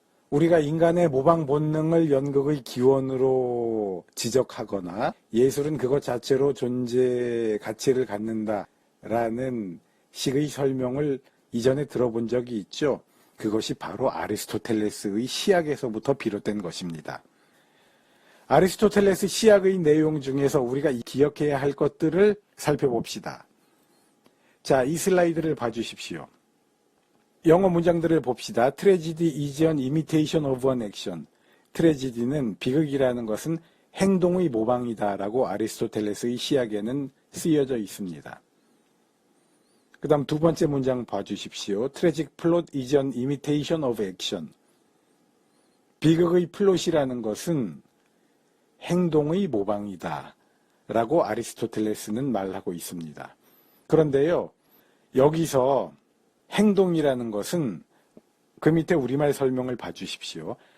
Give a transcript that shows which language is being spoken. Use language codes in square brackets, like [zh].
[ko] 우리가 인간의 모방 본능을 연극의 기원으로 지적하거나 예술은 그것 자체로 존재 가치를 갖는다라는 식의 설명을 이전에 들어본 적이 있죠. 그것이 바로 아리스토텔레스의 시학에서부터 비롯된 것입니다. 아리스토텔레스 시학의 내용 중에서 우리가 기억해야 할 것들을 살펴봅시다. 자, 이 슬라이드를 봐주십시오. 영어 문장들을 봅시다. [en] Tragedy is an imitation of an action. [ko] 트레지디는 비극이라는 것은 행동의 모방이다라고 아리스토텔레스의 시학에는 쓰여져 있습니다. 그 다음 두 번째 문장 봐주십시오. [en] Tragic plot is an imitation of action. [ko] 비극의 플롯이라는 것은 행동의 모방이다 라고 아리스토텔레스는 말하고 있습니다. 그런데요, 여기서 행동이라는 것은 그 밑에 우리말 설명을 봐주십시오.